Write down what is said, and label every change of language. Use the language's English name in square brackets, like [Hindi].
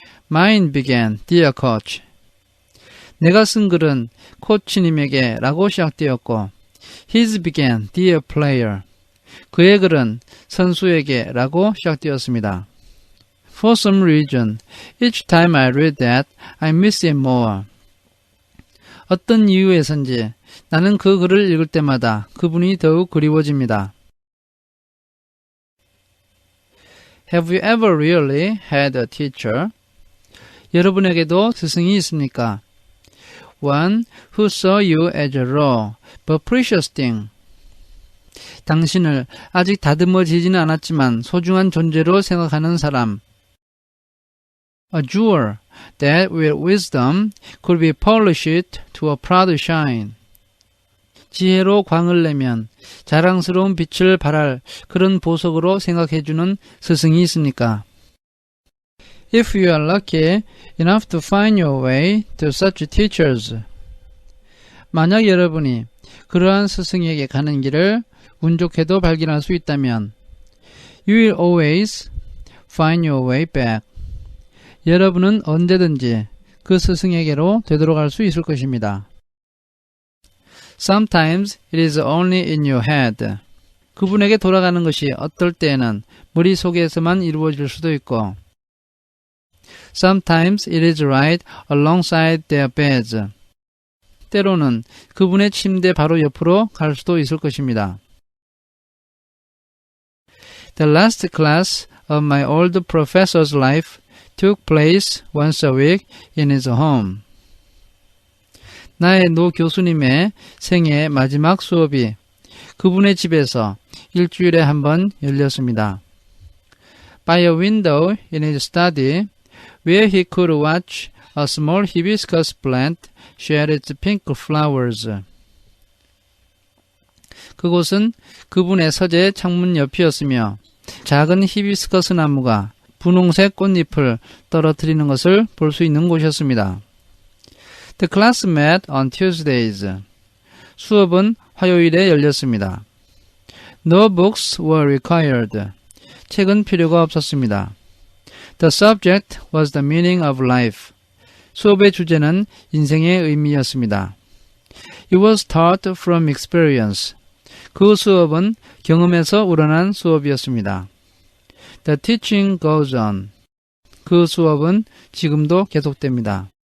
[English] Mine began, dear coach. [Korean] 내가 쓴 글은 코치님에게 라고 시작되었고 [English] His began, dear player. [Korean] 그의 글은 선수에게 라고 시작되었습니다. [English] For some reason, each time I read that, I miss it more. [Korean] 어떤 이유에선지 나는 그 글을 읽을 때마다 그분이 더욱 그리워집니다. [English] Have you ever really had a teacher? [Korean] 여러분에게도 스승이 있습니까? [English] One who saw you as a raw but precious thing. [Korean] 당신을 아직 다듬어지지는 않았지만 소중한 존재로 생각하는 사람. [English] A jewel that with wisdom could be polished to a proud shine. [Korean] 지혜로 광을 내면 자랑스러운 빛을 발할 그런 보석으로 생각해주는 스승이 있습니까? [English] If you are lucky enough to find your way to such teachers. [Korean] 만약 여러분이 그러한 스승에게 가는 길을 운 좋게도 발견할 수 있다면 [English] You will always find your way back. [Korean] 여러분은 언제든지 그 스승에게로 되돌아갈 수 있을 것입니다. [English] Sometimes it is only in your head. [Korean] 그분에게 돌아가는 것이 어떨 때에는 머릿속에서만 이루어질 수도 있고 [English] Sometimes it is right alongside their beds. [Korean] 때로는 그분의 침대 바로 옆으로 갈 수도 있을 것입니다. [English] The last class of my old professor's life took place once a week in his home. [Korean] 나의 노 교수님의 생애 마지막 수업이 그분의 집에서 일주일에 한 번 열렸습니다. [English] By a window in his study, where he could watch a small hibiscus plant shed its pink flowers. [Korean] 그곳은 그분의 서재 창문 옆이었으며 작은 히비스커스 나무가 분홍색 꽃잎을 떨어뜨리는 것을 볼 수 있는 곳이었습니다. [English] The class met on Tuesdays. [Korean] 수업은 화요일에 열렸습니다. [English] No books were required. [Korean] 책은 필요가 없었습니다. [English] The subject was the meaning of life. [Korean] 수업의 주제는 인생의 의미였습니다. [English] It was taught from experience. [Korean] 그 수업은 경험에서 우러난 수업이었습니다. [English] The teaching goes on. [Korean] 그 수업은 지금도 계속됩니다.